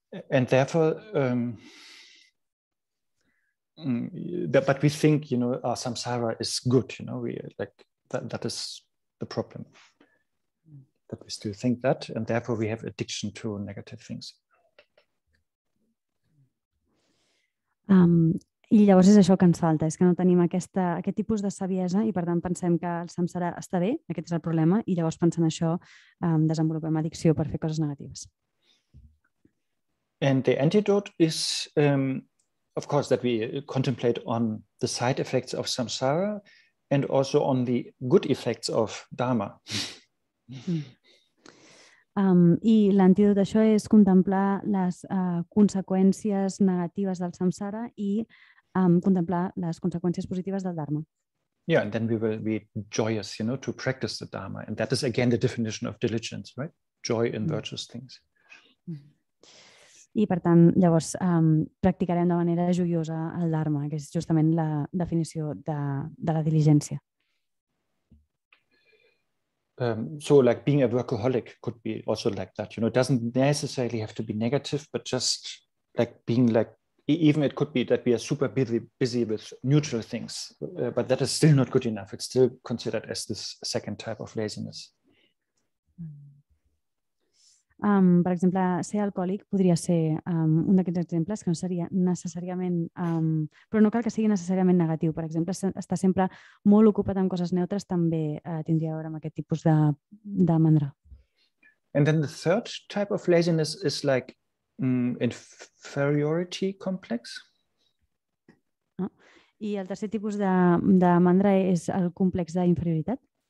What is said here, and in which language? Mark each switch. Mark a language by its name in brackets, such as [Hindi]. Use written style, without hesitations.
[English] And therefore, but we think, our samsara is good. We like that is the problem. That we still think that, and therefore we have addiction to negative things. [Catalan] I llavors és això que ens falta, és que no tenim aquest tipus de saviesa i per tant pensem que el samsara està bé, aquest és el problema, i llavors pensant això desenvolupem addicció per fer coses negatives. [English] And the antidote is, of course, that we contemplate on the side effects of samsara and also on the good effects of dharma. [Catalan] I l'antídot d'això és contemplar les conseqüències negatives del samsara i contemplar les conseqüències positives del dharma. [English] Yeah, and then we will be joyous, to practice the dharma. And that is again the definition of diligence, right? Joy in virtuous things. [Catalan] I per tant, llavors, practicarem de manera joiosa el dharma, que és justament la definició de la diligència. [English] So like being a workaholic could be also like that, it doesn't necessarily have to be negative, but just like being like, even it could be that we are super busy with neutral things, but that is still not good enough. It's still considered as this second type of laziness. [Catalan] Per exemple, ser alcohòlic podria ser un d'aquests exemples que no seria necessàriament, però no cal que sigui necessàriament negatiu. Per exemple, estar sempre molt ocupat amb coses neutres també tindria a veure amb aquest tipus de mandra. [English] And then the third type of laziness is like inferiority complex. [Catalan] I el tercer tipus de mandra és el complex d'inferioritat.